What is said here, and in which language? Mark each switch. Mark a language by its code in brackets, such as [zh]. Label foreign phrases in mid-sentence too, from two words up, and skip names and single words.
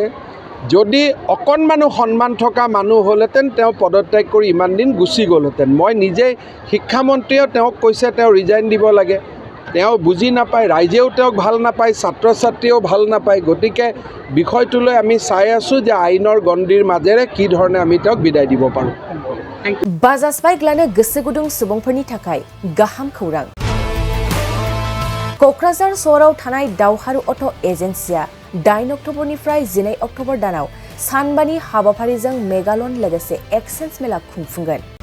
[as] যদি অকণমানো সন্মান থকা মানুহ হ'লহেঁতেন তেওঁ পদত্যাগ কৰি ইমান দিন গুচি গ'লহেঁতেন। মই নিজেই শিক্ষামন্ত্ৰীয়েও তেওঁক কৈছে তেওঁ ৰিজাইন দিব লাগে। তেওঁ বুজি নাপায়, ৰাইজেও তেওঁক ভাল নাপায়, ছাত্ৰ ছাত্ৰীয়েও ভাল নাপায়। গতিকে বিষয়টোলৈ আমি চাই আছোঁ যে আইনৰ গণ্ডিৰ মাজেৰে কি ধৰণে আমি তেওঁক বিদায় দিব পাৰোঁ। [brx] बाजाज बाइक लानो गोसो गुदुं सुबुंफोरनि थाखाय गाहाम खौरां। क'क्राझार सहराव थानाय दावहारु अट' एजेन्सिया 8 अक्ट'बरनिफ्राय 12 अक्ट'बर दानाव सानबानि हाबाफारिजों मेगालन लोगोसे एक्सचेन्ज मेला खुंफुंगोन।